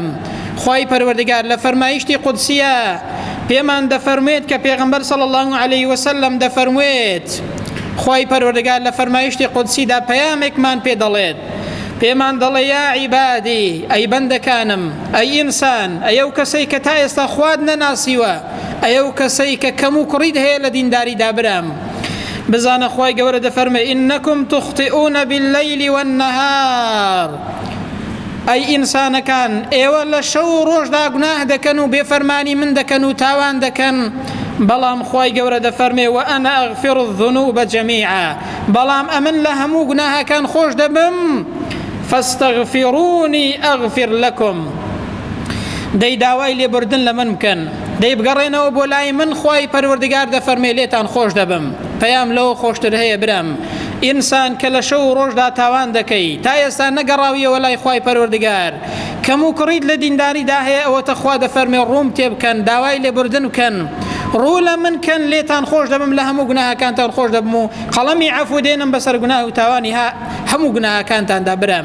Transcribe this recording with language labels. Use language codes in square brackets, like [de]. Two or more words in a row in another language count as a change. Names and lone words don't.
[ckb] خوای پەروەردگار لە فەرمایشتی قودسیە پێمان دەفەرموێت کە پێغەمبەر [ar] صلی الله علیه وسلم [ckb] دەفەرموێت، خوای پەروەردگار لە فەرمایشتی قودسیدا پەیامێکمان پێ دەڵێت، پێمان دەڵێ [ar] یا عیبادی، [ckb] ئەی بەندەکانم، ئەی ئینسان، ئەو کەسەی کە تا ئێستا خواد نەناسیوە، ئەو کەسەی کە کەم و کوڕیت هەیە لە دینداریدا برام، بزانە خوای گەورە دەفەرمێ [ar] ئینەکم تخطئون بالليل والنهار، [ckb] ئەی ئینسانەکان ئێوە لە شەو و ڕۆژدا گوناه دەکەن و بێفەرمانی من دەکەن و تاوان دەکەن، بەڵام خوای گەورە دەفەرمێ [ar] وأنا أغفر الذنوب جميعا، [ckb] بەڵام ئەمن لە هەموو گوناهەکان خۆش دەبم، [ar] فاستغفروني أغفر لكم، [ckb] دەی داوای لێبوردن لە من بکەن، دەی بگەڕێنەوە بۆ لای من، خوای پەروەردگار دەفەرمێ لێتان خۆش دەبم. پەیام لەوە خۆشتر هەیە برام، ئینسان کە لە شەو و ڕۆژدا تاوان دەکەی، تا ئێستا نەگەڕاویەوە لای خوای پەروەردگار، کەم و کوڕیت لە دینداریدا هەیە، ئەوەتە خوا دەفەرمێ ڕووم تێ بکەن، داوای لێبوردن بکەن، ڕوو لە من کەن، لێتان خۆش دەبم، لە هەموو گوناهەکانتان خۆش دەبم و قەڵەمی عەفو دێنم بەسەر گوناه و تاوانی هەموو گوناهەکانتاندا برام.